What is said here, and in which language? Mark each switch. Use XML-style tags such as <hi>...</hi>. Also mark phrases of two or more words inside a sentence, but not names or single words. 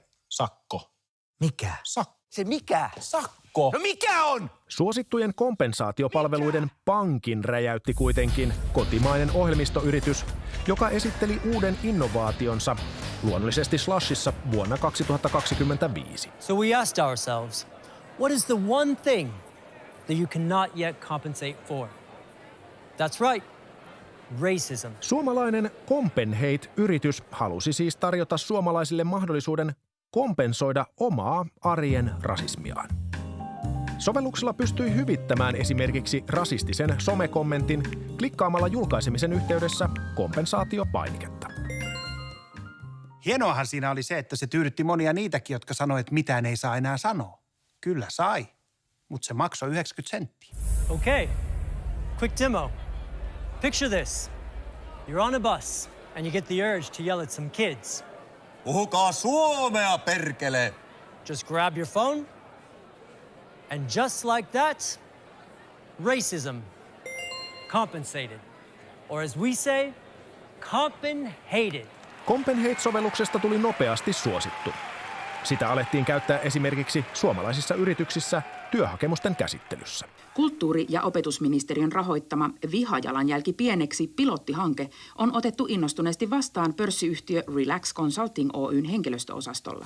<fi>Sakko. Mikä? Sakko. Se mikä? Sakko. No mikä on? Suosittujen kompensaatiopalveluiden pankin räjäytti kuitenkin kotimainen ohjelmistoyritys, joka esitteli uuden innovaationsa luonnollisesti Slushissa vuonna 2025.</fi> <en>So we asked ourselves, what is the one thing that you cannot yet compensate for? That's right, racism.</en> <fi>Suomalainen Compenhate-yritys halusi siis tarjota suomalaisille mahdollisuuden kompensoida omaa arjen rasismiaan. Sovelluksella pystyi hyvittämään esimerkiksi rasistisen somekommentin klikkaamalla julkaisemisen yhteydessä kompensaatiopainiketta. Hienoahan siinä oli se, että se tyydytti monia niitäkin, jotka sanoivat, että mitään ei saa enää sanoa. Kyllä sai, mutta se maksoi 90 senttiä.</fi> <en>Okay, quick demo. Picture this. You're on a bus and you get the urge to yell at some kids.</en> <fi>Puhukaa suomea, perkele!</fi> <en>Just grab your phone and just like that, racism compensated. Or as we say, compenhated.</en> <fi>Compenhate-sovelluksesta tuli nopeasti suosittu. Sitä alettiin käyttää esimerkiksi suomalaisissa yrityksissä työhakemusten käsittelyssä. Kulttuuri- ja opetusministeriön rahoittama Vihajalanjälki pieneksi -pilottihanke on otettu innostuneesti vastaan pörssiyhtiö Relax Consulting Oyn henkilöstöosastolla.</fi>